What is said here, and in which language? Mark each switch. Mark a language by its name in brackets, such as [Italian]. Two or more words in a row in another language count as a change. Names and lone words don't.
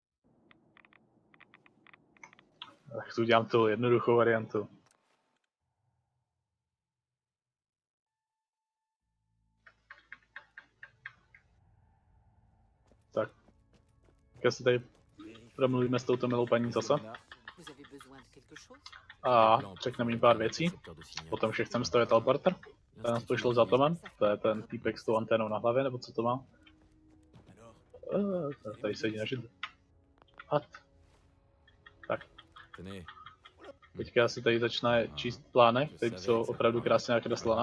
[Czech] Tak tu udělám tu jednoduchou variantu. Tak. Tak se tady promluvíme s touto milou paní zase. [French] Vous avez besoin de quelque chose? [Czech] A řekneme jim pár věcí. Potom, že chceme stavět teleporter. To nás pošlo za Tomem. To je ten týpek s tou anténou na hlavě, nebo co to má? Tady sedí na židli. What? Tak. Teďka si tady začne číst plánek, teď jsou opravdu krásně nakreslené.